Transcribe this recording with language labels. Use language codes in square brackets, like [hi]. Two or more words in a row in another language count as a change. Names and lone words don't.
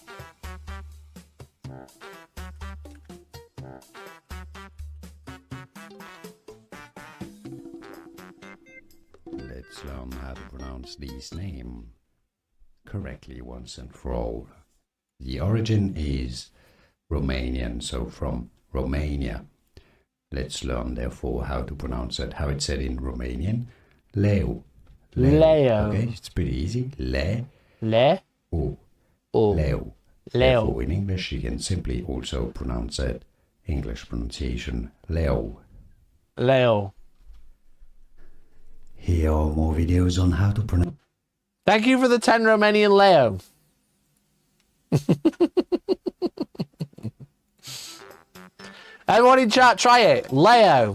[en] Let's learn how to pronounce these names correctly once and for all. The origin is Romanian, so from Romania. Let's learn, therefore, how to pronounce it, how it's said in Romanian. Leu. Leo. Okay, it's pretty easy. Le. Le. O. O. Leu. Leo. Therefore, in English, you can simply also pronounce it, English pronunciation, Leo. Leo. Here are more videos on how to pronounce. Thank you for the 10 Romanian Leo. Everyone in chat, try it. Leo.